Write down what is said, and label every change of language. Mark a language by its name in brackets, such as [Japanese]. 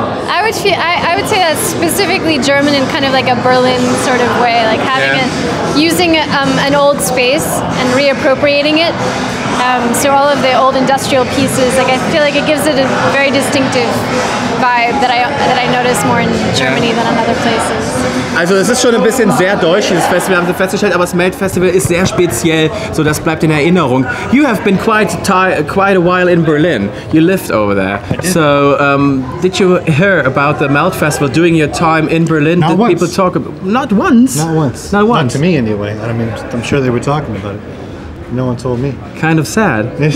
[English] I would say that's specifically German in kind of like a Berlin sort of way, like having using an old space and reappropriating it. So all of the old industrial pieces, like I feel like it gives it a very distinctive vibe that I notice more in Germany than in other places. [German] Also es ist schon ein bisschen sehr deutsch, dieses Festival, haben Sie festgestellt, aber das Melt Festival ist sehr speziell, so das bleibt in Erinnerung. [English] You have been quite a while in Berlin. You lived over there. So did you hear about the Melt Festival during your time in Berlin? Not did once. People talk about? Not once. Not once. Not once. Not to me anyway. I mean, I'm sure they were talking about it. No one told me. Kind of sad.